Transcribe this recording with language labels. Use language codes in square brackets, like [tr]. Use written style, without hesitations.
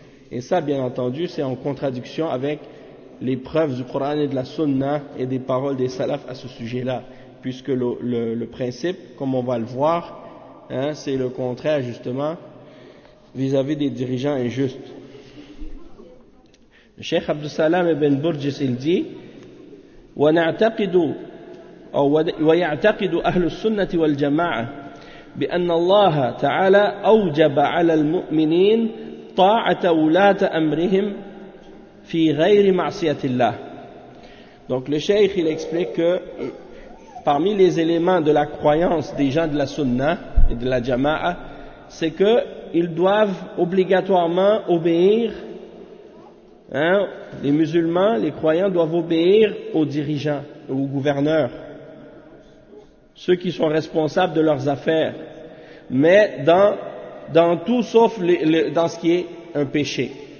[fr] Et ça, bien entendu, c'est en contradiction avec les preuves du Coran et de la Sunna et des paroles des salafs à ce sujet-là, puisque le principe, comme on va le voir, hein, c'est le contraire justement vis-à-vis des dirigeants injustes. Le Cheikh Abdus Salam ibn Burjis, il dit: [ar] وَيَعْتَقِدُ أَهْلُ السُّنَّةِ وَالْجَمَاعَةِ بِأَنَّ اللَّهَ تَعَالَى أَوْجَبَ عَلَى الْمُؤْمِنِينَ طَاعَةَ وُلَاةَ أَمْرِهِمْ fi ghayri ma'siyatillah. [fr] Donc le cheikh, il explique que parmi les éléments de la croyance des gens de la sunna et de la jama'a, c'est que ils doivent obligatoirement obéir Hein? Les musulmans, les croyants doivent obéir aux dirigeants, aux gouverneurs, ceux qui sont responsables de leurs affaires, mais dans tout sauf dans ce qui est un péché.